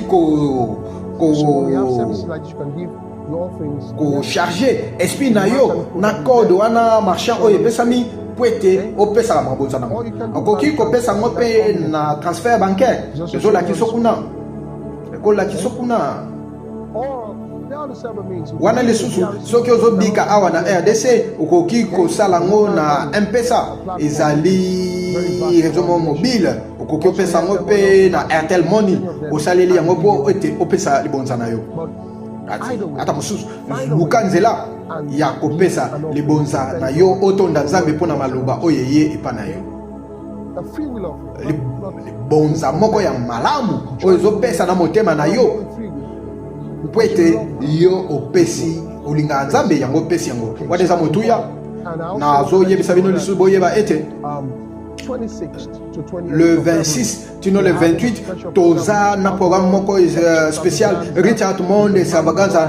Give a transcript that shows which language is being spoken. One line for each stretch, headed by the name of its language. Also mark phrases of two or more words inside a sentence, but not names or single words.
English: so we have services like this. You can give your offerings.
Lingala: kocharge esprit na yo na code wana marchand oyo epesami po ete opesaka mabonza nango okoki kopesa yango mpe na
French: transfert bancaire
Lingala: ezolakisa kuna ekolakisa kuna
English: Or there are several means.
Lingala: wana lisusu soki ozobika awa na rdc okoki kosala yango na mpesa ezali
French: réseau mobile
Lingala: okoki opesa yango mpe na airtel money osaleli yango mpo ete opesa libonza na yo ata mosusu luka nzela ya kopesa libonza na yo otonda nzambe mpo na maloba oyo eye epa na yo
English: A free will offering.
Lingala: libonza moko ya malamu oyo ezopesa na motema na yo
English: Free will.
Lingala: mpo ete yo opesi olingaka nzambe yango opesi yango wana eza motuya nazoyebisa bino lisusu boyeba ete le 26 tino le 28 toza na programme moko spécial Richard Monde Extravaganza